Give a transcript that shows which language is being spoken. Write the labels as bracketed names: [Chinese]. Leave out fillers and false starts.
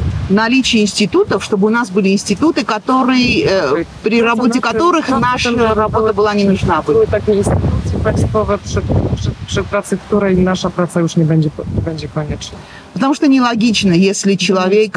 [Russian] Наличие институтов, чтобы у нас были институты, которые, при работе которых наша работа была не нужна. [Polish] były takie instytucje państwowe, przy pracy której nasza praca już nie będzie konieczna. [Russian] Потому что нелогично, если человек